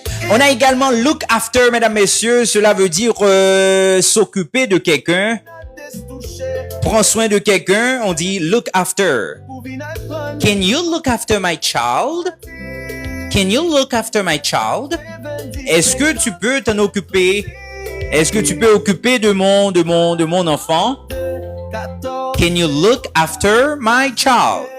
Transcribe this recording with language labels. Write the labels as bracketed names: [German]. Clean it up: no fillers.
[French] On a également look after, mesdames, messieurs. Cela veut dire s'occuper de quelqu'un. Prends soin de quelqu'un. On dit [English] look after. Can you look after my child? Can you look after my child? [French] Est-ce que tu peux t'en occuper? Est-ce que tu peux occuper de mon enfant? [English] Can you look after my child?